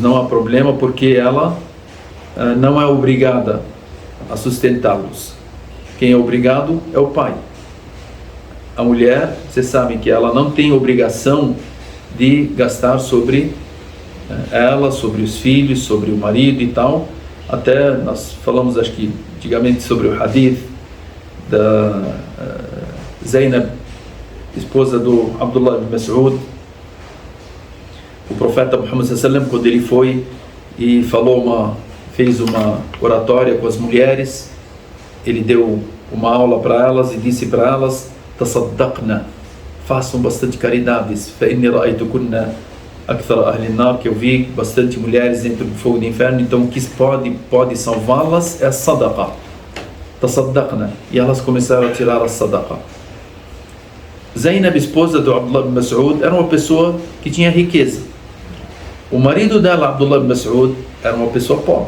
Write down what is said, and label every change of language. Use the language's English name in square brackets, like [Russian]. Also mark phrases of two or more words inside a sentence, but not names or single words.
[Portuguese] Não há problema, porque ela não é obrigada a sustentá-los. Quem é obrigado é o pai. A mulher, vocês sabem que ela não tem obrigação de gastar sobre ela, sobre os filhos, sobre o marido e tal. Até nós falamos, acho que antigamente, sobre o hadith da Zainab, esposa do Abdullah ibn Mas'ud. O profeta Muhammad [Arabic] صلى الله عليه وسلم, [Portuguese] quando ele foi e fez uma oratória com as mulheres, ele deu uma aula para elas e disse para elas: tasaddaqna, façam bastante caridades. [Arabic] فإني رأيتكن أكثر أهل النار, [Portuguese] que eu vi bastante mulheres dentro do fogo do inferno, então o que pode salvá-las é a sadaqa. Tasaddaqna. E elas começaram a tirar a sadaqa. Zainab, esposa do Abdullah ibn Mas'ud, era uma pessoa que tinha riqueza. O marido dela, Abdullah ibn Mas'ud, era uma pessoa pobre.